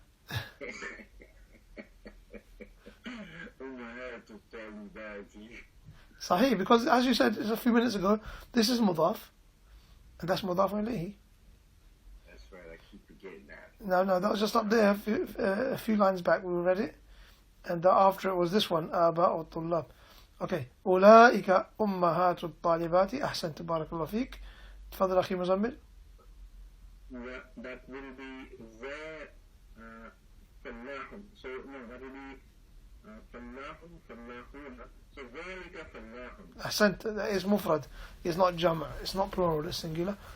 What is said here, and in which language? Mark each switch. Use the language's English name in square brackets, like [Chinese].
[Arabic] أمهات الطالبات. [English] Sahih, because as you said a few minutes ago, this is mudaf, and that's mudaf ilayhi. That's right, I keep forgetting that. No, that was just up there, a few lines back we read it, and after it was this one, [Arabic] آباء الطلاب. [English] Okay, [Arabic] أولئك أمهات الطالبات. أحسنت بارك الله فيك. تفضل أخي مزمل. [English] That will be the فلاح. So no, that will be فلاح فلاحون. [Arabic] So ذلك فلاح. [English] أحسنت, that is مفرد. It's not جمع, it's not plural, it's singular.